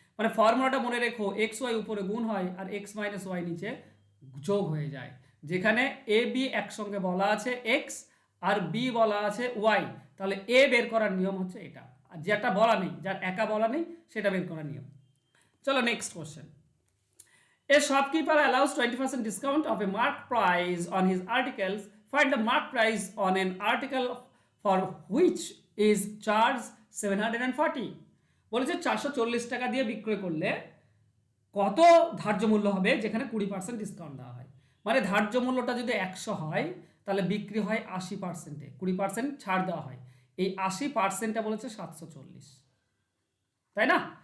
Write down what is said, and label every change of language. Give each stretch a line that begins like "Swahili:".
Bangla: মানে ফর্মুলাটা মনে রেখো, এক্স ওয়াই উপরে গুণ হয় আর এক্স মাইনাস ওয়াই নিচে যোগ হয়ে যায়। যেখানে এ বি একসঙ্গে বলা আছে এক্স আর বি বলা আছে ওয়াই, তাহলে এ বের করার নিয়ম হচ্ছে এটা, আর যেটা বলা নেই, যার একা বলা নেই সেটা বের করার নিয়ম। চলো next question.
English: A shopkeeper allows 20% discount of a marked price on his articles. Find the marked price on an article for which is charged 740.
Bangla: বলেছে 440 টাকা দিয়ে বিক্রয় করলে কত ধার্য মূল্য হবে যেখানে 20% ডিসকাউন্ট দেওয়া হয়। মানে ধার্য মূল্যটা যদি 100 হয় তাহলে বিক্রি হয় 80%-এ, 20% ছাড় দেওয়া হয়। এই 80%টা বলেছে 740, তাই না?